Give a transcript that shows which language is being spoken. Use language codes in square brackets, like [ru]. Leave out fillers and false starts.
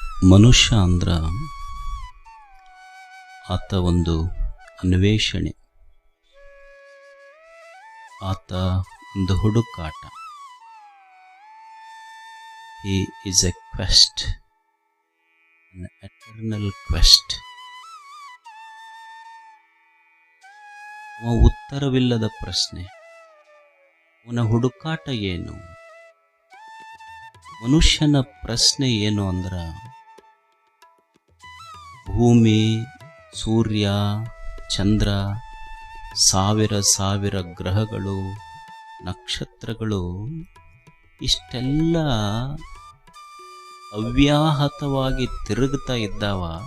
[kn] ಮನುಷ್ಯ ಅಂದ್ರ ಆತ ಒಂದು ಅನ್ವೇಷಣೆ, ಆತ ಒಂದು ಹುಡುಕಾಟ. [en] He is a quest, an eternal quest. [kn] ಉತ್ತರವಿಲ್ಲದ ಪ್ರಶ್ನೆ, ಅವನ ಹುಡುಕಾಟ ಏನು? ಮನುಷ್ಯನ ಪ್ರಶ್ನೆ ಏನು ಅಂದ್ರ, ಭೂಮಿ, ಸೂರ್ಯ, ಚಂದ್ರ, ಸಾವಿರ ಸಾವಿರ ಗ್ರಹಗಳು, ನಕ್ಷತ್ರಗಳು ಇಷ್ಟೆಲ್ಲ ಅವ್ಯಾಹತವಾಗಿ ತಿರುಗ್ತಾ ಇದ್ದಾವ.